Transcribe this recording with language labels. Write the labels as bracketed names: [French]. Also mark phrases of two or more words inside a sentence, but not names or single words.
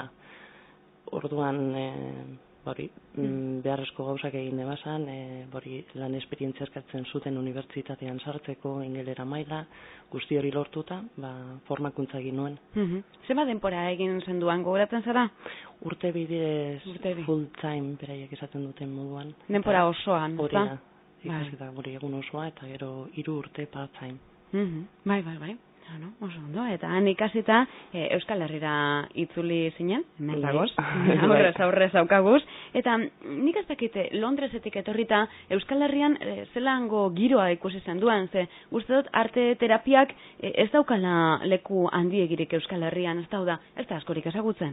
[Basque] Orduan, beharrezko gauzak egin debazan, lan esperientzia eskatzen zuten unibertsitatean sartzeko ingelera maila, guzti hori lortuta, formakuntza egin nuen. Zema denpora egin zenduan gogoratzen zara? Urte bidez [English] full time [Basque] beraiek esaten duten moduan. Denpora osoan, ez da? Ikasketa hori egun osoa eta gero 3 urte [English] part time. [Basque] Bai. Oso ondo, eta han ikasita Euskal Herrira itzuli zinen, hemen dagoz, aurrez aukaguz, eta nik ez dakite Londresetik etorrita Euskal Herrian zelango giroa ikusi zenduan, ze uste dut arte terapiak ez daukala leku handiegirik Euskal Herrian, ez da askorik ezagutzen.